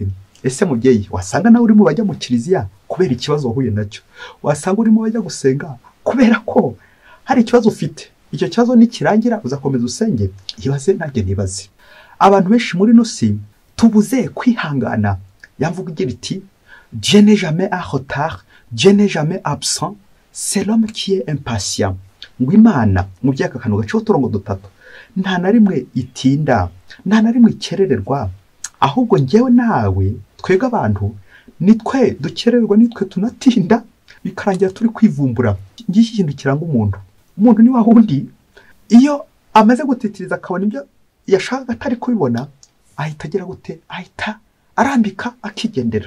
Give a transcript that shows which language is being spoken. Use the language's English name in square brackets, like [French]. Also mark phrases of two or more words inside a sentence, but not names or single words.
[Kinyarwanda] Ese mubyeyi, wasanga nawe urimo bajya mu kiliziya kubera ikibazo wahuye nacyo, wasanga urimo bajya gusenga kubera ko hari ikibazo ufite. Icyo kibazo nikirangira uzakomeza usenge. Ibaze nanjye nibaze, abantu benshi muri no si tubuze kwihangana. Yamvuga igira iti [French] Dieu n'est jamais en retard, Dieu n'est jamais absent, c'est l'homme qui est impatient. [Kinyarwanda] Ngo Imana mu byaka kanu gace uturongo dutatu nta na rimwe itinda, nta na rimwe ikerererwa, ahubwo njyewe nawe twebwe abantu nitwe dukererwa, nitwe tunatinda, bikarangira turi kwivumbura. Ngiki kintu kiranga umuntu ni wa wundi iyo amaze gutitiriza akabona ibyo yashaka atari kubibona, ahita agira gute, ahita arambika akigendera.